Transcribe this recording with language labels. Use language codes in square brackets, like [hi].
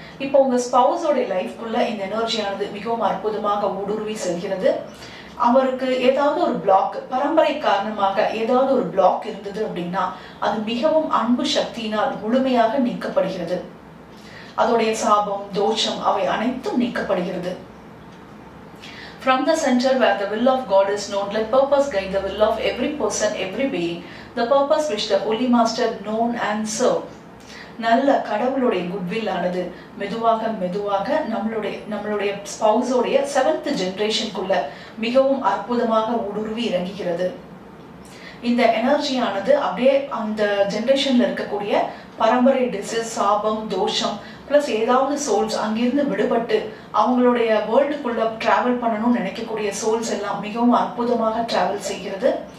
[ta] இப்போ உங்க ஸ்பௌஸோடைய லைஃப்குள்ள இந்த எனர்ஜியானது மிகவும் அற்புதமாக ஊடுருவி செல்கிறது. அவருக்கு ஏதாவது ஒரு பிளாக் பரம்பரை காரணமாக ஏதாவது ஒரு பிளாக் இருந்தது அப்படின்னா அது மிகவும் அன்பு சக்தியினால் முழுமையாக நீக்கப்படுகிறது. அதோடைய சாபம் தோஷம் அவை அனைத்தும் நீக்கப்படுகிறது. [en] From the center where the will of God is known, let purpose guide the will of every person, every being, the purpose which the Holy Master known and serve. [ta] நல்ல கடவுளுடைய குட்வில் ஆனது மெதுவாக மெதுவாக நம்மளுடைய ஸ்பௌஸோடைய 7th ஜெனரேஷனுக்குள்ள மிகவும் அற்புதமாக ஊடுருவி இறங்குகிறது. இந்த எனர்ஜியானது அப்படியே அந்த ஜெனரேஷன்ல இருக்கக்கூடிய பரம்பரை டிசீஸ் சாபம் தோஷம் பிளஸ் ஏதாவது சோல்ஸ் அங்கிருந்து விடுபட்டு அவங்களுடைய வேர்ல்டுக்குள்ள டிராவல் பண்ணணும்னு நினைக்கக்கூடிய சோல்ஸ் எல்லாம் மிகவும் அற்புதமாக டிராவல் செய்கிறது.